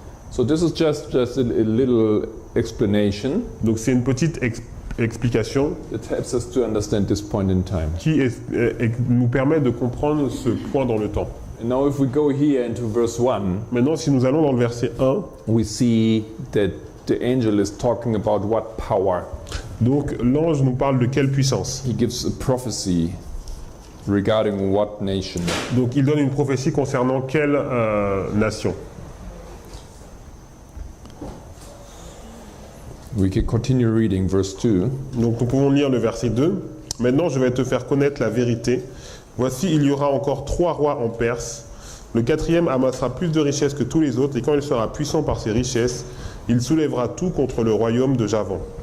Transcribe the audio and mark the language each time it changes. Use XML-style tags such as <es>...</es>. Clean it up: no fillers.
<en>So this is just a little explanation</en> <fr>Donc c'est une petite explication</fr> <en>that helps us to understand this point in time.</en> <fr>qui nous permet de comprendre ce point dans le temps.</fr> <en>And now if we go here into verse 1,</en> <fr>Maintenant, si nous allons dans le verset 1,</fr> <en>we see that the angel is talking about what power.</en> <fr>donc l'ange nous parle de quelle puissance?</fr> <en>He gives a prophecy regarding what nation.</en> <fr>Donc il donne une prophétie concernant quelle nation?</fr> <en>We can continue reading verse 2.</en> <fr>Donc nous pouvons lire le verset 2. Maintenant je vais te faire connaître la vérité. Voici, il y aura encore 3 rois en Perse. Le 4e amassera plus de richesses que tous les autres, et quand il sera puissant par ses richesses, il soulèvera tout contre le royaume de Javan.</fr>